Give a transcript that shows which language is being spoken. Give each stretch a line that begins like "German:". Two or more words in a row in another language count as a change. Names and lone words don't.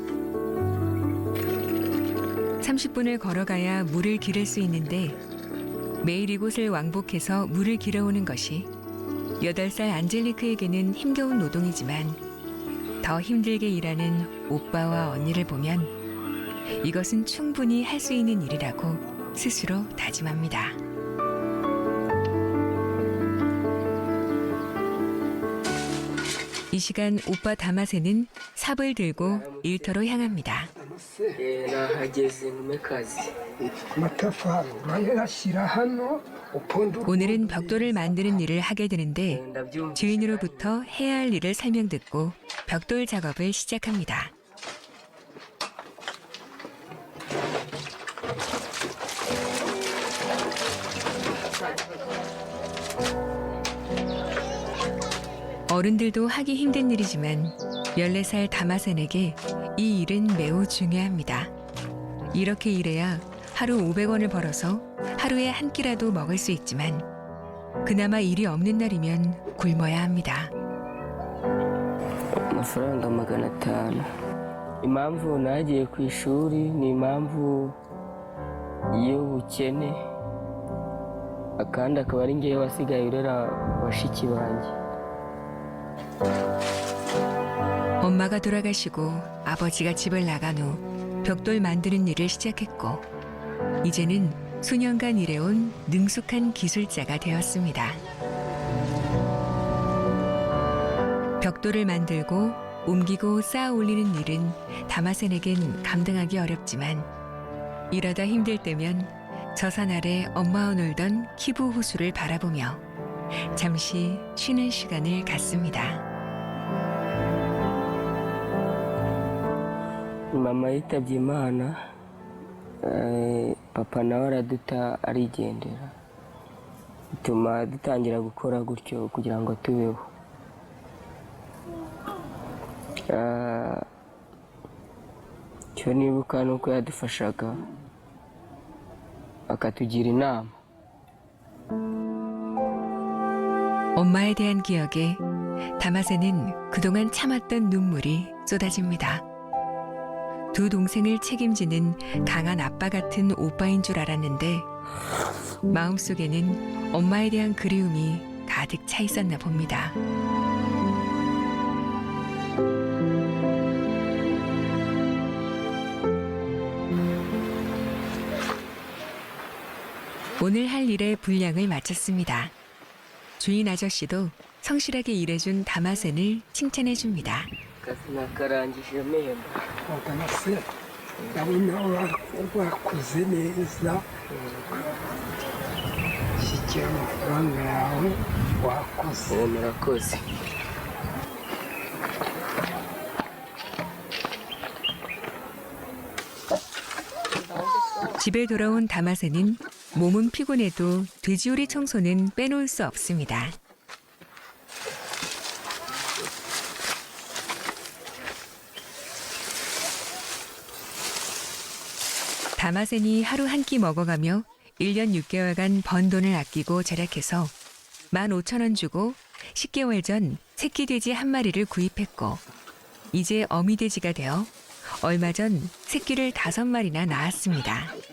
Korean: 30분을 걸어가야 물을 기를 수 있는데 매일 이곳을 왕복해서 물을 길어오는 것이 8살 안젤리크에게는 힘겨운 노동이지만 더 힘들게 일하는 오빠와 언니를 보면 이것은 충분히 할 수 있는 일이라고 스스로 다짐합니다. 이 시간 오빠 다마세는 삽을 들고 일터로 향합니다.
Kinyarwanda: nahageze ngume kazi.
Korean: 오늘은 벽돌을 만드는 일을 하게 되는데 주인으로부터 해야 할 일을 설명 듣고 벽돌 작업을 시작합니다. 어른들도 하기 힘든 일이지만 14살 다마센에게 이 일은 매우 중요합니다. 이렇게 일해야 하루 500원을 벌어서 하루에 한 끼라도 먹을 수 있지만 그나마 일이 없는 날이면 굶어야 합니다.
Kinyarwanda: amafaranga 500. impamvu nagiye ku ishuri ni impamvu y'ubukene, akandi akaba ari ngewe wasigaye urera bashiki banjye.
Korean: 엄마가 돌아가시고 아버지가 집을 나간 후 벽돌 만드는 일을 시작했고 이제는 수년간 일해온 능숙한 기술자가 되었습니다. 벽돌을 만들고 옮기고 쌓아 올리는 일은 다마센에겐 감당하기 어렵지만 일하다 힘들 때면 저산 아래 엄마와 놀던 키부 호수를 바라보며 잠시 쉬는 시간을 갖습니다.
Kinyarwanda: mama yitabye Imana, papa nawe araduta arigendera, bituma dutangira gukora gutyo kugira ngo tubeho. Cyo nibuka nuko yadufashaga akatugira inama.
Korean: 엄마에 대한 기억에 다마세는 그동안 참았던 눈물이 쏟아집니다. 두 동생을 책임지는 강한 아빠 같은 오빠인 줄 알았는데 마음속에는 엄마에 대한 그리움이 가득 차 있었나 봅니다. 오늘 할 일의 분량을 마쳤습니다. 주인 아저씨도 성실하게 일해준 다마센을 칭찬해줍니다.
Kinyarwanda: akazi nakarangije mpemba. ndabona wakoze neza shyikira amafaranga yawe wakoze. murakoze.
Korean: 집에 돌아온 다마세는 몸은 피곤해도 돼지우리 청소는 빼놓을 수 없습니다. 다마센이 하루 한 끼 먹어가며 1년 6개월간 번 돈을 아끼고 절약해서 15,000원 주고 10개월 전 새끼 돼지 한 마리를 구입했고 이제 어미 돼지가 되어 얼마 전 새끼를 5마리나 낳았습니다.